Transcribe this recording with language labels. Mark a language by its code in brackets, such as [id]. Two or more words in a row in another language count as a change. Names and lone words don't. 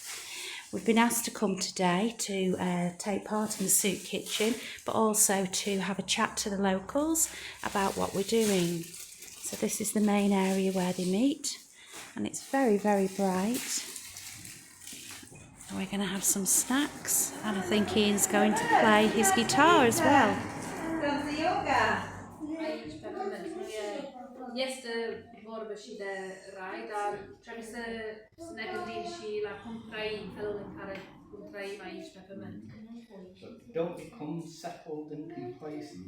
[en] We've been asked to come today to take part in the soup kitchen, but also to have a chat to the locals about what we're doing. So this is the main area where they meet, and it's very, very bright. We're going to have some snacks, and I think Ian's going to play his guitar as well. [ro] Este vorba și de rai, dar trebuie să ne gândim și la cum trăim, felul în care cum trăim aici pe pământ. [en] Don't become settled and complacent.